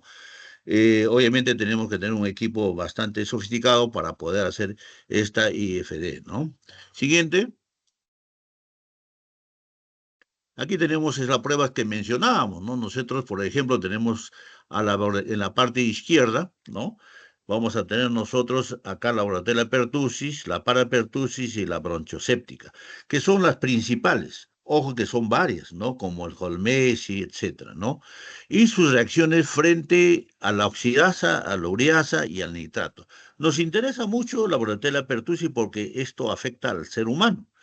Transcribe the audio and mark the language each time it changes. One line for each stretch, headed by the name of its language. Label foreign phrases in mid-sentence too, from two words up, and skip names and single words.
Spanish: Obviamente tenemos que tener un equipo bastante sofisticado para poder hacer esta IFD, ¿no? Siguiente. Aquí tenemos es la prueba que mencionábamos, ¿no? Nosotros, por ejemplo, tenemos en la parte izquierda, ¿no? Vamos a tener nosotros acá la bordetella pertussis, la parapertussis y la bronchoséptica, que son las principales. Ojo que son varias, ¿no? Como el Holmesi, etcétera, ¿no? Y sus reacciones frente a la oxidasa, a la ureasa y al nitrato. Nos interesa mucho la bordetella pertussis porque esto afecta al ser humano.